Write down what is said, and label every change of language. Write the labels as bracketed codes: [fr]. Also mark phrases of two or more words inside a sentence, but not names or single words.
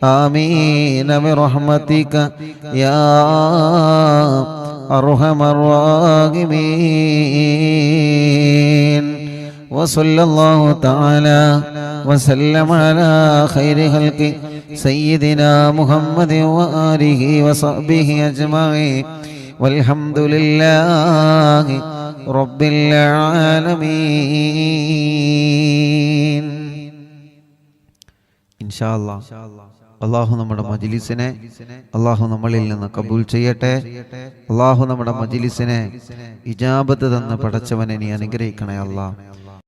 [ar] آمين برحمتك يا أرحم الراحمين وصلى الله تعالى وسلم على خير خلق سيدنا محمد وآله وصحبه أجمعين والحمد لله رب العالمين إن شاء الله [ml] അള്ളാഹു നമ്മുടെ മജ്‌ലിസിനെ അള്ളാഹു നമ്മളിൽ നിന്ന് കബൂൽ ചെയ്യട്ടെ. അള്ളാഹു നമ്മുടെ മജ്‌ലിസിനെ ഇജാബത്ത് തന്ന് പടച്ചവനെ നീ അനുഗ്രഹിക്കണേ അല്ലാഹ്.